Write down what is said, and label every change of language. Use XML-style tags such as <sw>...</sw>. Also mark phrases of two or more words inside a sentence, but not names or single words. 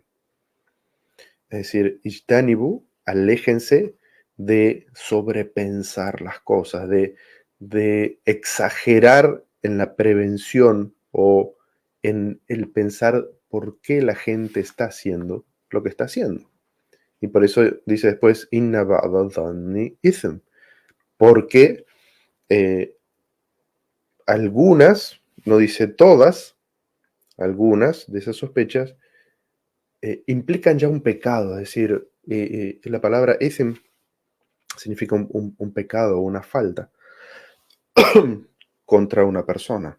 <es>Es decir, ijtanibu, aléjense de sobrepensar las cosas, de exagerar en la prevención o en el pensar por qué la gente está haciendo lo que está haciendo. Y por eso dice después,</es> <ar>إن بعض الظن إثم,</ar> <es>porque algunas, no dice todas, algunas de esas sospechas implican ya un pecado, es decir, la palabra ithm significa un pecado o una falta contra una persona.</es>